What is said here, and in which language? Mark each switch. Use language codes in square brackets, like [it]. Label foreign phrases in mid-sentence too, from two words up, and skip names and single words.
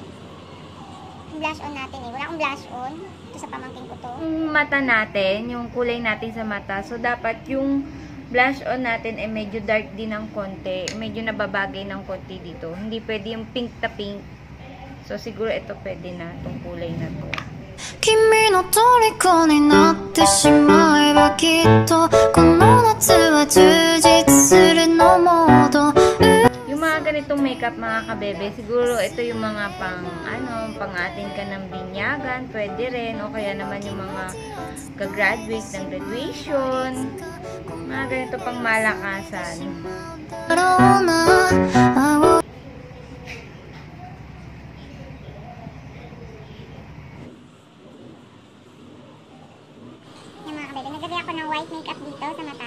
[tl] Yung [en] blush on [tl] natin eh. Wala akong [en] blush on. [tl] Ito sa pamangkin ko to. Yung mata natin, yung kulay natin sa mata. So, dapat yung [en] blush on [tl] natin medyo dark din ng konti. Medyo nababagay ng konti dito. Hindi pwede yung pink na pink. So, siguro ito pwede na. Itong kulay na to. [ja] 君の虜になってしまえばきっとこの夏は充実するのモード [tl] Yung mga ganitong makeup, mga kabebe, siguro ito yung mga pang-atin ka ng binyagan, pwede rin, o kaya naman yung mga ka-graduate ng graduation, mga ganito pang malakasan. Naglagay ako ng [en] white makeup [tl] dito sa mata.